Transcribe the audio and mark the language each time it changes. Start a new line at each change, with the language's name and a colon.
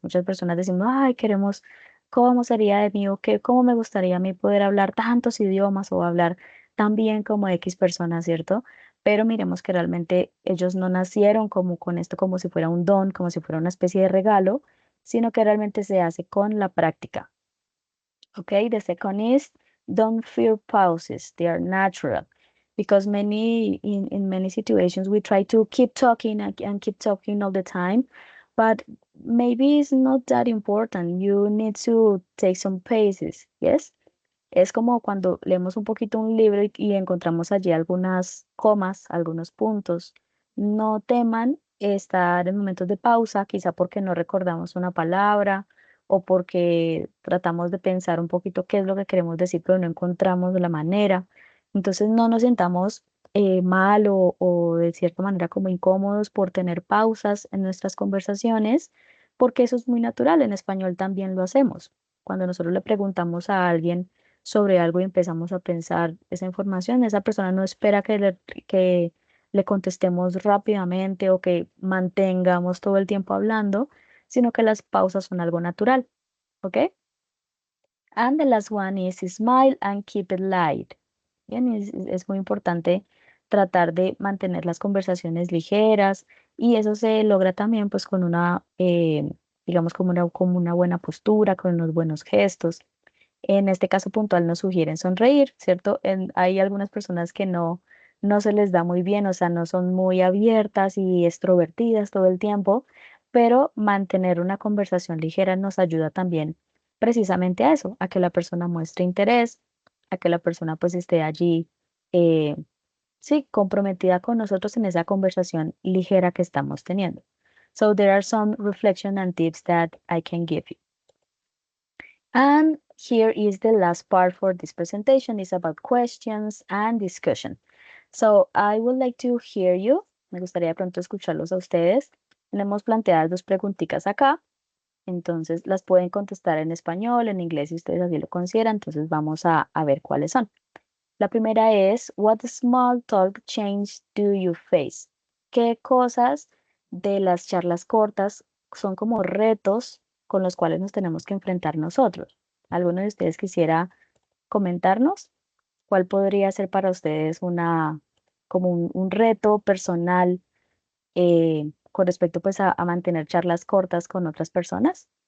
Spanish: Muchas personas decimos, ay, queremos, ¿cómo sería de mí o qué, cómo me gustaría a mí poder hablar tantos idiomas o hablar tan bien como X personas, ¿cierto? Pero miremos que realmente ellos no nacieron como con esto, como si fuera un don, como si fuera una especie de regalo, sino que realmente se hace con la práctica.
English: Okay, the second is don't fear pauses, they are natural because in many situations we try to keep talking and keep talking all the time, but maybe it's not that important. You need to take some pauses, yes.
Spanish: Es como cuando leemos un poquito un libro y encontramos allí algunas comas, algunos puntos. No teman estar en momentos de pausa, quizá porque no recordamos una palabra o porque tratamos de pensar un poquito qué es lo que queremos decir, pero no encontramos la manera. Entonces no nos sintamos mal o de cierta manera como incómodos por tener pausas en nuestras conversaciones, porque eso es muy natural. En español también lo hacemos. Cuando nosotros le preguntamos a alguien sobre algo y empezamos a pensar esa información, esa persona no espera que le contestemos rápidamente o que mantengamos todo el tiempo hablando, sino que las pausas son algo natural. ¿Ok?
English: And the last one is smile and keep it light.
Spanish: Bien, es muy importante tratar de mantener las conversaciones ligeras y eso se logra también pues con una, digamos, como una buena postura, con unos buenos gestos. En este caso puntual nos sugieren sonreír, ¿cierto? Hay algunas personas que no se les da muy bien, o sea, no son muy abiertas y extrovertidas todo el tiempo, pero mantener una conversación ligera nos ayuda también precisamente a eso, a que la persona muestre interés, a que la persona pues esté allí, eh, sí, comprometida con nosotros en esa conversación ligera que estamos teniendo.
English: So there are some reflection and tips that I can give you. And here is the last part for this presentation. It's about questions and discussion. So I would like to hear you.
Spanish: Me gustaría de pronto escucharlos a ustedes. tenemos planteadas dos preguntitas acá. Entonces las pueden contestar en español, en inglés, si ustedes así lo consideran. Entonces vamos a ver cuáles son. La primera es,
English: what small talk change do you face?
Spanish: ¿Qué cosas de las charlas cortas son como retos con los cuales nos tenemos que enfrentar nosotros? ¿Alguno de ustedes quisiera comentarnos? ¿Cuál podría ser para ustedes como un reto personal con respecto pues a mantener charlas cortas con otras personas?